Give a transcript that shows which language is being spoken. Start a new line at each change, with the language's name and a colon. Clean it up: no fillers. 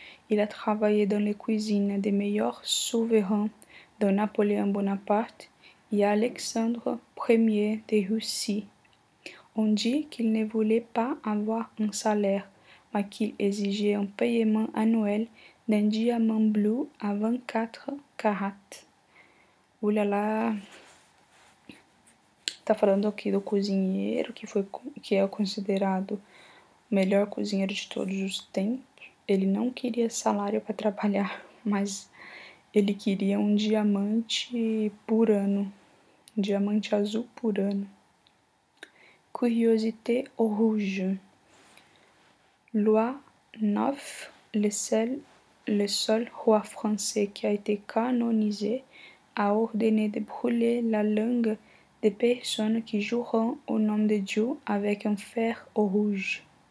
French: Il a travaillé dans les cuisines des meilleurs souverains de Napoléon Bonaparte et Alexandre Ier de Russie. On dit qu'il ne voulait pas avoir un salaire, mais qu'il exigeait un paiement annuel d'un diamant bleu à 24 carats.
Portuguese: Ulala, tá falando aqui do cozinheiro que é considerado o melhor cozinheiro de todos os tempos. Ele não queria salário para trabalhar, mas ele queria um diamante por ano, um diamante azul por ano.
French: Curiosité au rouge. Louis IX, le seul roi français qui a été canonisé, a ordonné de brûler la langue des personnes qui jurent au nom de Dieu avec un fer rouge.